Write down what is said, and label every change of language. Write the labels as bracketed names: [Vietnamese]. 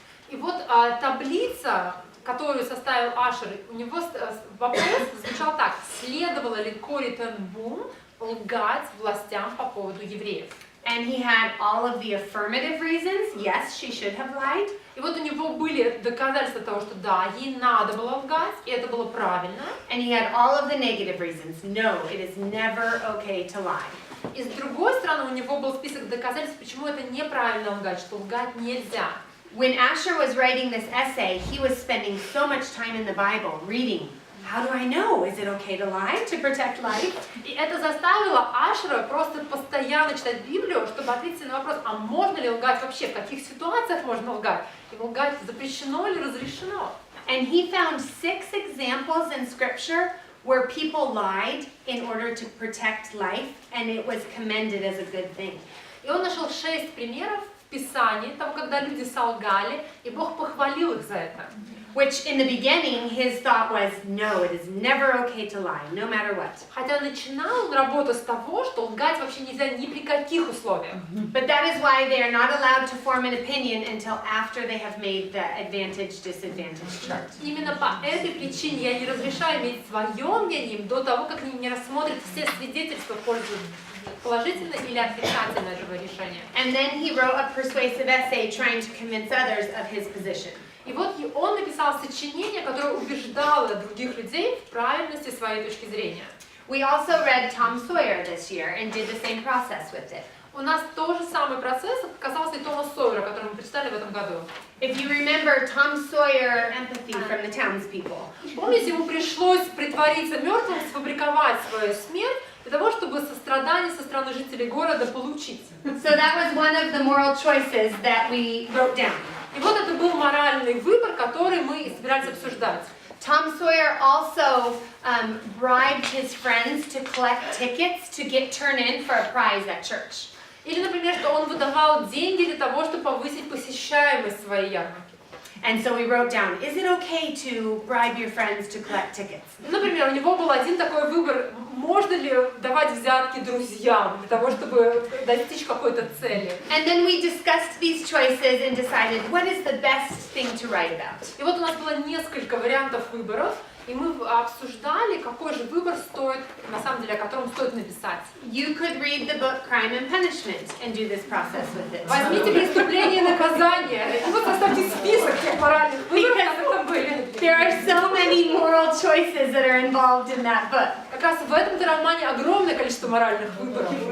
[Russian] И вот таблица, которую составил Ашер, у него вопрос звучал так: следовало ли Кори тен Бум лгать властям по поводу евреев? [English] And he had all of the affirmative reasons. Yes, she should have lied. [Russian] И вот у него были доказательства того, что да, ей надо было лгать, и это было правильно. [English] And he had all of the negative reasons. No, it is never okay to lie. [Russian] И с другой стороны, у него был список доказательств, почему это неправильно лгать, что лгать нельзя. [English] When Asher was writing this essay, he was spending so much time in the Bible reading. How do I know? Is it okay to lie to protect life? [Russian] И это заставило Ашера просто постоянно читать Библию, чтобы ответить на вопрос, а можно ли лгать вообще, в каких ситуациях можно лгать, и лгать запрещено или разрешено. [English] And he found 6 examples in Scripture where people lied in order to protect life, and it was commended as a good thing. [Russian] И он нашел 6 примеров в Писании того, когда люди солгали, и Бог похвалил их за это. [English] Which in the beginning, his thought was, no, it is never okay to lie, no matter what. [Russian] Хотя начинал он работу с того, что лгать вообще нельзя ни при каких условиях. [English] But that is why they are not allowed to form an opinion until after they have made the advantage-disadvantage chart. [Russian] Именно по этой причине я не разрешаю иметь свое мнение до того, как они не рассмотрят все свидетельства в пользу положительное или отрицательное этого решения. [English] And then he wrote a persuasive essay trying to convince others of his position. [Russian] И вот он написал сочинение, которое убеждало других людей в правильности своей точки зрения. [English] We also read Tom Sawyer this year and did the same process with it. [Russian] У нас тот же самый процесс касался и Тома Сойера, который мы прочитали в этом году. [English] If you remember Tom Sawyer empathy from the townspeople. [Russian] Помните, ему пришлось притвориться мертвым, сфабриковать свою смерть для того, чтобы сострадание со стороны жителей города получить. [English] So that was one of the moral choices that we wrote down. [Russian] И вот это был моральный выбор, который мы собирались обсуждать. [English] Tom Sawyer also bribed his friends to collect tickets to get turned in for a prize at church. [Russian] Или, например, что он выдавал деньги для того, чтобы повысить посещаемость своей ярмарки. [English] And so we wrote down, is it okay to bribe your friends to collect tickets? [Russian] Например, у него был один такой выбор, можно ли давать взятки друзьям для того, чтобы достичь какой-то цели. [English] And then we discussed these choices and decided what is the best thing to write about. [Russian] И вот у нас было несколько вариантов выборов, и мы обсуждали, какой же выбор стоит, на самом деле, о котором стоит написать. [English] You could read the book Crime and Punishment and do this process with it. [Russian] Возьмите «Преступление и наказание», и вот составьте список тех моральных выборов, которые там были. [English] There are so many moral choices that are involved in that book. [Russian] Как раз в этом-то романе огромное количество моральных выборов.